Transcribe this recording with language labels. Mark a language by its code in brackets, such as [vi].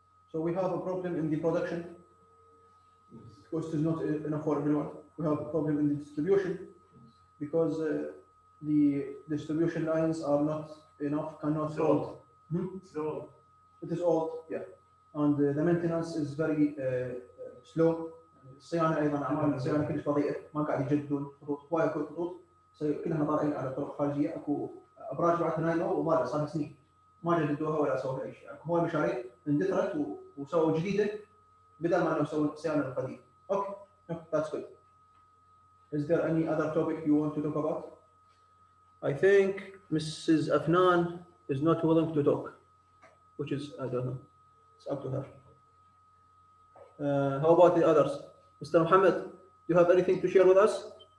[en] So we have a problem in the production because it is not enough for everyone. We have a problem in the distribution because the distribution lines are not enough, cannot hold. So It is old, yeah. And the maintenance is very slow. [ar] الصيانة أيضا أعمال الصيانة كلش بطيئة، ما قاعد يجددون خطوط، وايد خطوط كلها طالعين على طرق خارجية، اكو أبراج بعد نايمة وضايعة صار سنين ما جددوها ولا سووا أي شيء، اكو هواي مشاريع اندثرت وسووا جديدة بدل ما يسوون الصيانة القديمة. [en] Okay, that's good. Is there any other topic you want to talk about? I think Mrs. Afnan is not willing to talk, which is, I don't know, it's up to her. How about the others? Mr. Muhammad, do you have anything to share with us?